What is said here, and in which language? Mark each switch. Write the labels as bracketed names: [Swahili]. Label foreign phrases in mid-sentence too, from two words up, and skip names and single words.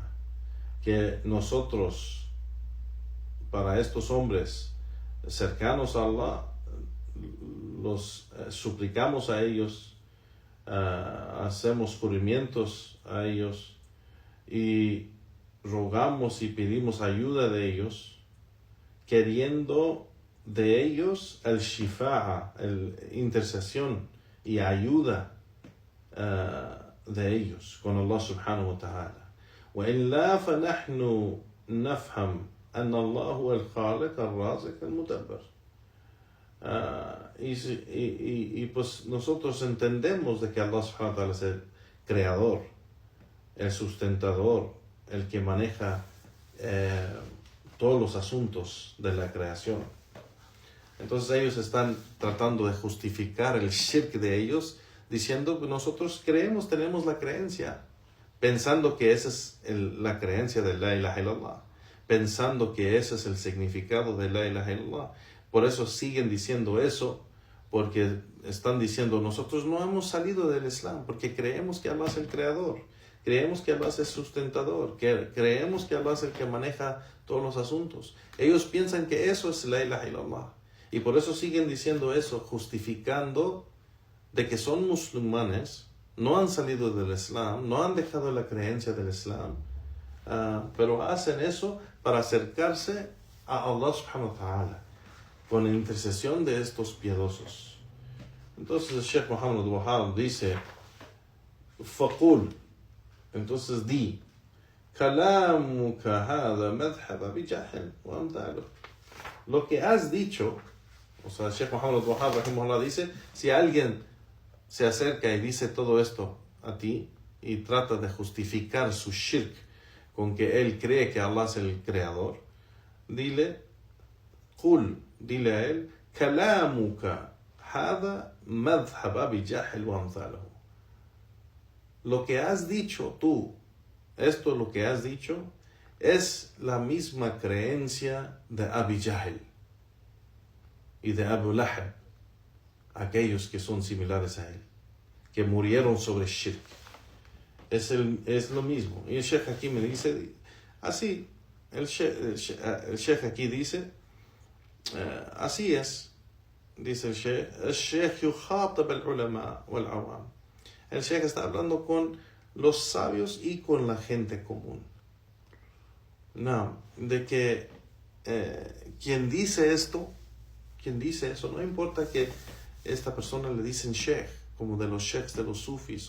[Spanish] Que nosotros, para estos hombres cercanos a Allah, los suplicamos a ellos, hacemos juramentos a ellos y rogamos y pedimos ayuda de ellos, queriendo de ellos el shifa'a, el intercesión y ayuda de ellos con [Arabic] الله سبحانه وتعالى. وإن لا فنحن نفهم أن الله هو الخالق الرازق المدبر. [Spanish] Y pues nosotros entendemos de que [Arabic] الله سبحانه وتعالى [Spanish] es el creador, el sustentador, el que maneja todos los asuntos de la creación. Entonces ellos están tratando de justificar el shirk de ellos, diciendo que nosotros creemos, tenemos la creencia, pensando que esa es la creencia de [Arabic] لا إله إلا الله, [Spanish] pensando que ese es el significado de [Arabic] لا إله إلا الله. [Spanish] Por eso siguen diciendo eso, porque están diciendo, nosotros no hemos salido del Islam, porque creemos que Allah es el creador, creemos que Allah es el sustentador, que creemos que Allah es el que maneja todos los asuntos. Ellos piensan que eso es [Arabic] لا إله إلا الله, [Spanish] y por eso siguen diciendo eso, justificando de que son musulmanes, no han salido del Islam, no han dejado la creencia del Islam, pero hacen eso para acercarse a [Arabic] الله سبحانه وتعالى, [Spanish] con la intercesión de estos piadosos. Entonces el Sheikh Muhammad al-Wahhab dice, فَقُل, entonces di, [Arabic] كَلَامُكَ هَذَا مَذْهَبَ بِجَهْلٍ وَأَمْثَالُهُ. [Spanish] Lo que has dicho, o sea, el Sheikh Muhammad al-Wahhab rahimahullah dice, si alguien se acerca y dice todo esto a ti y trata de justificar su shirk con que él cree que Allah es el creador, dile, قُل, dile a él, [Arabic] كَلَامُكَ هَذَا مَذْهَبَ بِجَهْلٍ وَأَمْثَالُهُ. [Spanish] Lo que has dicho tú, esto lo que has dicho, es la misma creencia de Abi Jahl y de Abu Lahab, aquellos que son similares a él, que murieron sobre shirk. Es lo mismo. Y el Sheikh aquí me dice, así, el Sheikh aquí dice, así es, dice el Sheikh [Arabic] يخاطب العلماء والعوام. [Spanish] El Sheikh está hablando con los sabios y con la gente común. No, de que quien dice eso, no importa que esta persona le dicen sheikh, como de los sheikhs de los sufis,